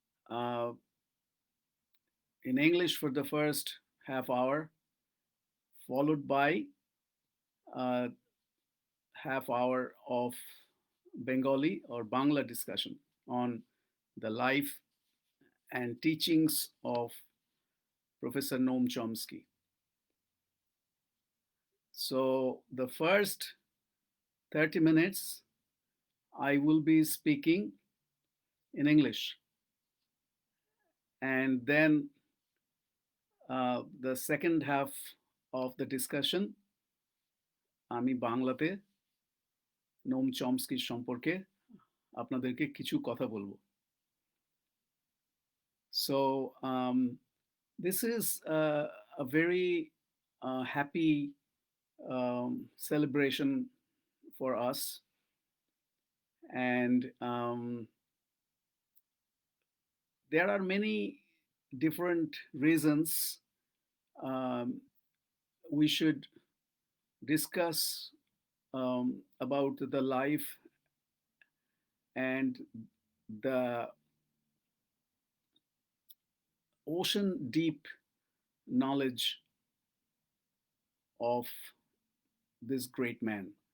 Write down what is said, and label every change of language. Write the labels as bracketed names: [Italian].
[English] uh, in English for the first half hour, followed by a half hour of Bengali or Bangla discussion on the life and teachings of Professor Noam Chomsky. So, the first 30 minutes, I will be speaking in English. And then the second half of the discussion, [Bangla] আমি বাংলাতে নোম Chomsky সম্পর্কে আপনাদেরকে কিছু কথা বলবো. [English] So, this is a very happy celebration for us. And there are many different reasons um, we should discuss about the life and the ocean deep knowledge of this great man.